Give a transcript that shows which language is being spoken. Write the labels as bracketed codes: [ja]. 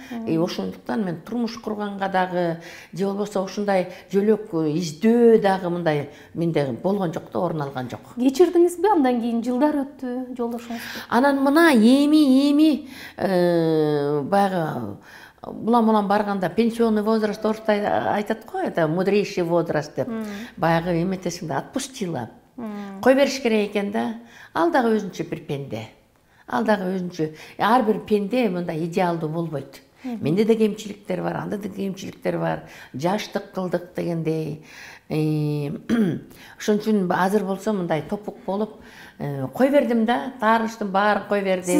[ky] Ошондуктан мен турмуш курганга дагы, же болбосо ушундай жөлөк издөө дагы мындай менде болгон жок да, орун алган жок. Кечирдиңизби? Андан кийин жылдар өттү жолдошуңуз. Анан мына эми баягы булам барганда [ru] пенсионный возраст [ky] орусда айтат го, [ru] это мудрейший возраст [ky] деп. Баягы эметесиң да, отпустила. Кой бериш керек экен да. Ал дагы өзүнчө бир пенде. Ал дагы өзүнчө. Ар бир пенде мындай идеалдуу болбойт. Менде де кемчиликтер бар, анда да кемчиликтер бар. Жаштык кылдык дегендей. Ошон үчүн азыр болсо мындай топук болуп кой бердим да, таарынычтын баарын кой бердим.